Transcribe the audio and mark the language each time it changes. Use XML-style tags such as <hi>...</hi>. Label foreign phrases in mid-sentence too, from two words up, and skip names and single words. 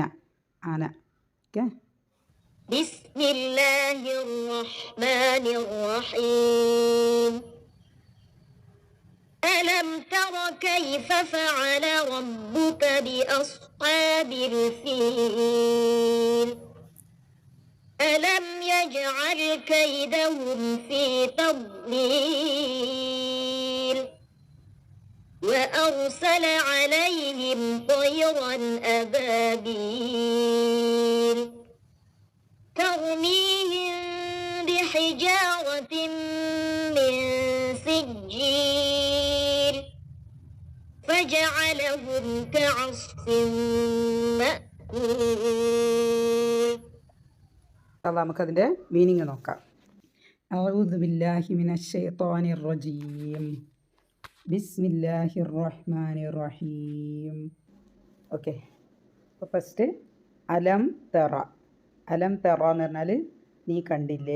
<ml>ഓക്കെ.</ml> <ar>بسم الله الرحمن الرحيم. ألم تر كيف فعل ربك بأصحاب الفيل. ألم يجعل كيدهم في تضليل وأرسل عليهم طيرا أبابيل ترميهم بحجارة من سجيل فجعلهم كعصف مأكول.</ar> <ml>നമുക്കതിൻ്റെ മീനിങ് നോക്കാം.</ml> <ar>أعوذ بالله من الشيطان الرجيم. بسم الله الرحمن الرحيم.</ar> <ml>ഓക്കെ. അപ്പോൾ ഫസ്റ്റ്</ml> <ar>ألم تر. ألم تر</ar> <ml>എന്ന് പറഞ്ഞാൽ നീ കണ്ടില്ലേ.</ml>